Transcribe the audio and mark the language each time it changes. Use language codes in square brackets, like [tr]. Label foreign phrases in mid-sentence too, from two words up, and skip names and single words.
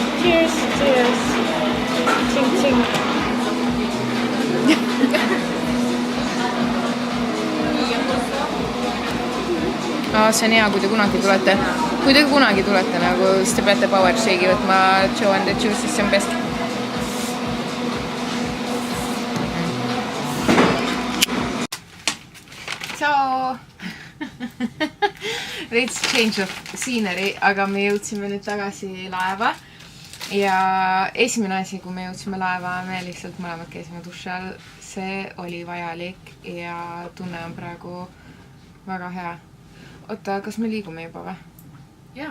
[en] Cheers! Cheers! Tsing, tsing! [et] See on hea, kui te kunagi tulete. Kui te kunagi tulete, nagu, siis te peate Power Shake'i võtma Joe and the Juice, siis see on best. Ciao! [en] Veits change of scenery, [et] aga me jõudsime nüüd tagasi laeva. Ja esimene asi, kui me jõudsime laeva, me lihtsalt mõlemad käisime duši all. See oli vajalik ja tunne on praegu väga hea. Oota, kas me liigume juba või? Jaa.